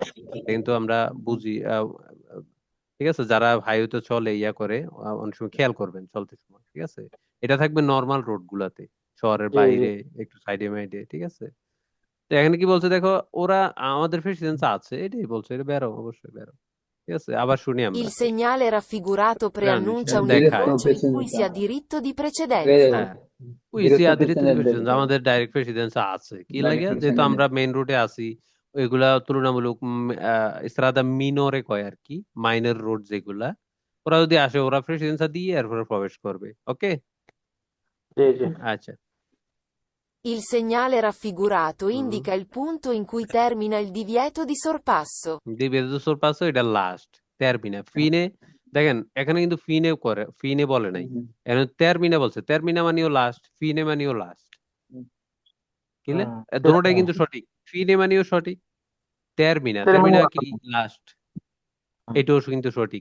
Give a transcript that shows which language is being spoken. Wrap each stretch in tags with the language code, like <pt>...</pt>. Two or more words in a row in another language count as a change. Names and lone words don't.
<bn>এটা কিন্তু আমরা বুঝি, ঠিক আছে, যারা হাইওয়েতে চলে ইয়া করে, অনেক সময় খেয়াল করবেন চলতে সময়, ঠিক আছে। এটা থাকবে নর্মাল রোড গুলাতে, শহরের জি জি। বাইরে একটু সাইডে মাইডে, ঠিক আছে। তো এখানে কি বলছে দেখো, ওরা আমাদের প্রেসিডেন্স আছে, এটাই বলছে, এটা বেরো, অবশ্যই বেরো। ঠিক আছে, আবার শুনি আমরা।</bn> <it>Il segnale raffigurato preannuncia un</it> <bn>দেখায়।</bn> <it>incrocio in cui si ha diritto di precedenza. Vero.</it> <bn>হ্যাঁ,</bn> <it>Diretto</it> <bn>প্রেসিডেন্স</bn> <it>precedente.</it> <bn>আমাদের ডাইরেক্ট প্রেসিডেন্স আছে, কি</bn> <it>Direct</it> <bn>লাগে, যেহেতু</bn> <it>precedente.</it> <bn>আমরা মেইন রোডে আছি, ওইগুলা তুলনামূলক</bn> <it>strada minore</it> <bn>কয় আর কি, মাইনর রোড যেগুলা, ওরা যদি আসে ওরা প্রেসিডেন্স দিয়ে এরপরে প্রবেশ করবে। ওকে, জি জি আচ্ছা।</bn> <it>Il segnale raffigurato Mm. indica il punto in cui termina il divieto di sorpasso.</it> <bn>দিবে দুশোর পাঁচশো, এটা লাস্ট টার্মিনা। ফিনে দেখেন এখানে কিন্তু ফিনে করে, ফিনে বলে নাই, এখানে টার্মিনা বলছে। টার্মিনা মানেও লাস্ট, ফিনে মানেও লাস্ট, বুঝলে? দুটোটাই কিন্তু সঠিক, ফিনে মানেও সঠিক, টার্মিনা টার্মিনা কি লাস্ট, এটাও কিন্তু সঠিক।</bn>